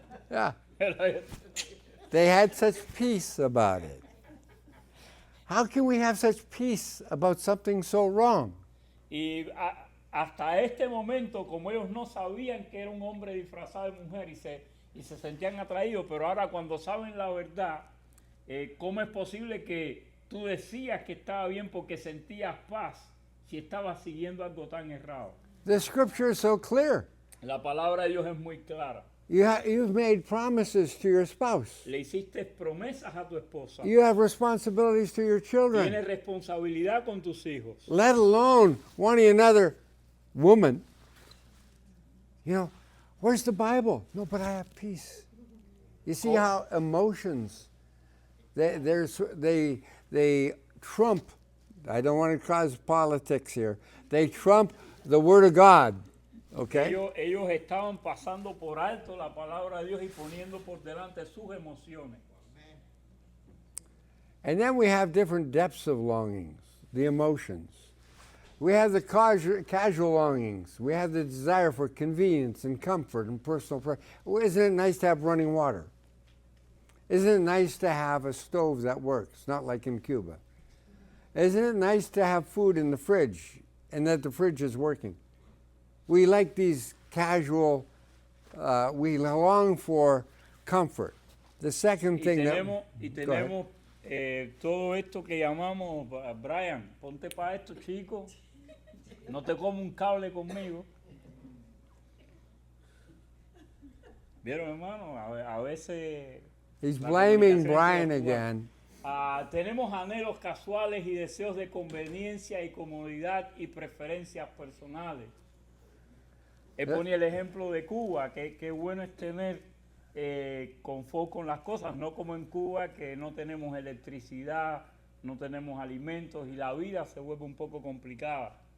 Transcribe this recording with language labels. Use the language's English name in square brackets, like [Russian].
[English] Yeah. They had such peace about it. How can we have such peace about something so wrong? [Spanish] Y hasta este momento, como ellos no sabían que era un hombre disfrazado de mujer y se sentían atraídos, pero ahora cuando saben la verdad, ¿cómo es posible que tú decías que estaba bien porque sentías paz si estabas siguiendo algo tan errado? [English] The scripture is so clear. [Spanish] La palabra de Dios es muy clara. [English] You've made promises to your spouse. [Spanish] Le hiciste promesas a tu esposa. [English] You have responsibilities to your children. [Spanish] Tienes responsabilidad con tus hijos. [English] Let alone wanting another woman. You know, where's the Bible? No, but I have peace. You see how emotions, they trump, I don't want to cause politics here, they trump the Word of God. Okay? [Spanish] Ellos estaban pasando por alto la palabra de Dios y poniendo por delante sus emociones. [English] And then we have different depths of longings, the emotions. We have the casual longings. We have the desire for convenience and comfort and personal pleasure. Isn't it nice to have running water? Isn't it nice to have a stove that works, not like in Cuba? Isn't it nice to have food in the fridge and that the fridge is working? We like these casual, we long for comfort. The second thing [Spanish] tenemos todo esto que llamamos, Brian, ponte para esto, chico, no te como un cable conmigo. ¿Vieron, hermano? A veces... [English] He's blaming Brian again. [Spanish] Tenemos anhelos casuales y deseos de conveniencia y comodidad y preferencias personales. Él ponía el ejemplo de Cuba, que bueno es tener confort con las cosas, no como en Cuba que no tenemos electricidad, no tenemos alimentos y la vida se vuelve un poco complicada.